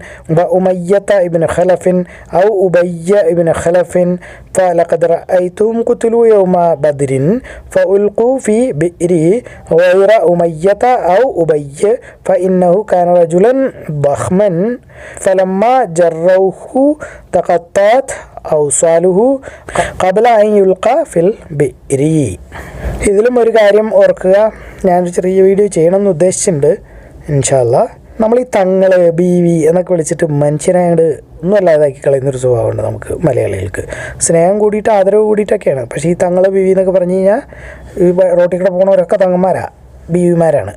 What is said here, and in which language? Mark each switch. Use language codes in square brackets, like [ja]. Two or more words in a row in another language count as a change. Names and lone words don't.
[ar] وأمية ابن خلف أو أبي ابن خلف فلقد رأيتهم قتلوا يوم بدر فألقوا في بئر غير أمية أو أبي فإنه كان رجلا ضخما فلما جروه تقطعت أوصاله قبل أن يلقى في البئر. [ml] ഇതിലും ഒരു കാര്യം ഓർക്കുക, ഞാനൊരു ചെറിയ വീഡിയോ ചെയ്യണമെന്ന് ഉദ്ദേശിച്ചിട്ടുണ്ട് [ar] إن شاء الله. [ml] നമ്മൾ ഈ തങ്ങള് ബീവി എന്നൊക്കെ വിളിച്ചിട്ട് മനുഷ്യനായിട്ട് ഒന്നും അല്ലാതാക്കി കളയുന്നൊരു സ്വഭാവമുണ്ട് നമുക്ക് മലയാളികൾക്ക്. സ്നേഹം കൂടിയിട്ട് ആദരവ് കൂടിയിട്ടൊക്കെയാണ്. പക്ഷേ ഈ തങ്ങള് ബീവി എന്നൊക്കെ പറഞ്ഞു കഴിഞ്ഞാൽ ഈ റോട്ടിൽ കൂടെ പോകുന്നവരൊക്കെ തങ്ങന്മാരാണ്, ബീവിമാരാണ്.